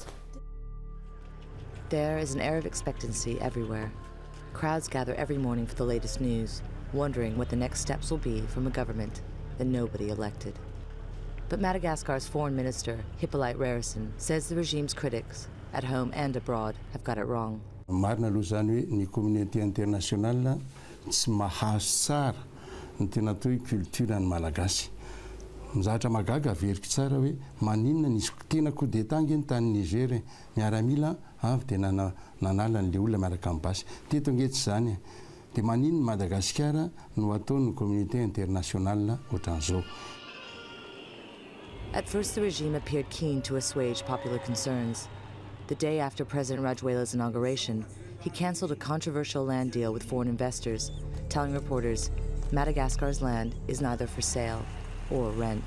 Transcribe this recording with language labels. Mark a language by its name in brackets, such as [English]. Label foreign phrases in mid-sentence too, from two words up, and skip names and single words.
[English] There is an air of expectancy everywhere. Crowds gather every morning for the latest news, wondering what the next steps will be from a government that nobody elected. But Madagascar's foreign minister, Hippolyte Rarison, says the regime's critics, at home and abroad, have got it wrong. [Malagasy] Marina aloha zany hoe ny [French] communauté internationale [Malagasy] tsy mahazo tsara ny tena atao hoe culture any Malagasy. Mizatra magaga veriky tsara hoe maninona nisy tena [French] coup d'état [Malagasy] ngeny tany Niger miaramila avy dia nanala n'le olona miaraka amin'ny basy. Teto nge tsy zany. dia manin'ny Madagascar no ataon'ny [French] communauté internationale [Malagasy] ohatran'izao. [English] At first, the regime appeared keen to assuage popular concerns. The day after President Rajoela's inauguration, he canceled a controversial land deal with foreign investors, telling reporters Madagascar's land is neither for sale or rent.